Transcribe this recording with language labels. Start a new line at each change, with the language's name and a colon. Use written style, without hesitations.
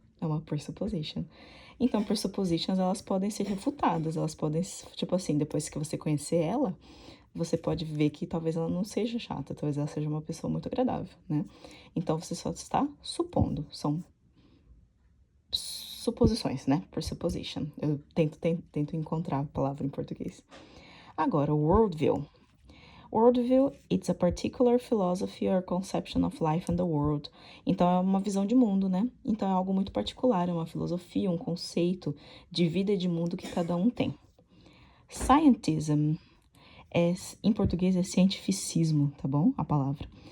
Portuguese: É uma presupposition. Então, presuppositions, elas podem ser refutadas, elas podem, tipo assim, depois que você conhecer ela, você pode ver que talvez ela não seja chata, talvez ela seja uma pessoa muito agradável, né? Então, você só está supondo, são suposições, né? Presupposition. Eu tento encontrar a palavra em português. Agora, o worldview.
English: Worldview, it's a particular philosophy or conception of life and the world.
Portuguese: Então, é uma visão de mundo, né? Então, é algo muito particular, é uma filosofia, um conceito de vida e de mundo que cada um tem. Scientism, em português, é cientificismo, tá bom? A palavra.